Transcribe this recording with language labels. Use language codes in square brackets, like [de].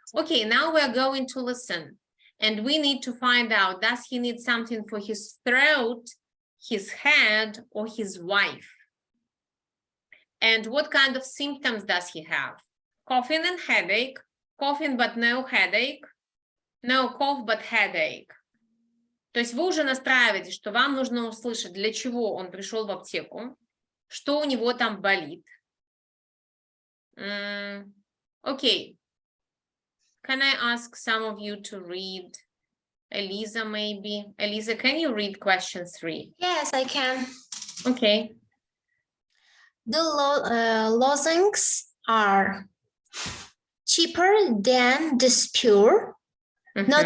[en] Okay, now we're going to listen. And we need to find out, does he need something for his throat, his head, or his wife? And what kind of symptoms does he have? Coughing and headache, coughing but no headache, no cough but headache. [ru] То есть вы уже настраиваетесь, что вам нужно услышать, для чего он пришел в аптеку, что у него там болит. [en] Okay. Can I ask some of you to read? Elisa, maybe. Elisa, can you read question 3? Yes, I can. Okay. The lozenges are cheaper than the Spur, not